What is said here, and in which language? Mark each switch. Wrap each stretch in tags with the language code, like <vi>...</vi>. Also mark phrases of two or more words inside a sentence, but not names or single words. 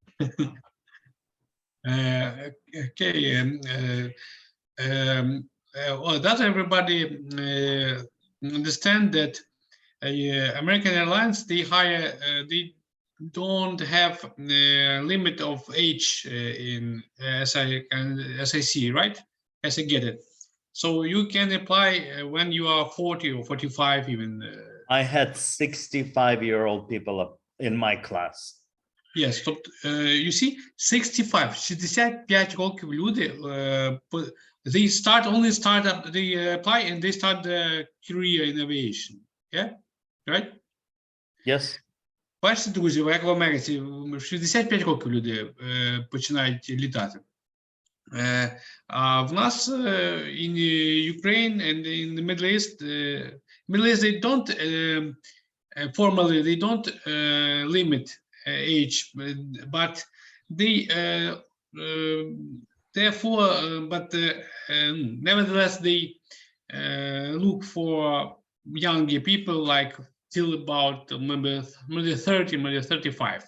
<en>Well, does everybody understand that American Airlines, they hire, they don't have a limit of age as I see, right? As I get it. So you can apply when you are 40 or 45 even. I had 65-year-old people in my class. Yes, you see, 65</en> <uk>років люди,</uk> <en>they apply and they start the career in aviation. Yeah, right? Yes.</en> <uk>Бачите, друзі, як в Америці, в 65 років люди починають літати. А в нас</uk> <en>in Ukraine and in the Middle East, they don't formally, they don't limit age, but they therefore, nevertheless, they look for younger people like till about maybe 30, maybe 35.</en>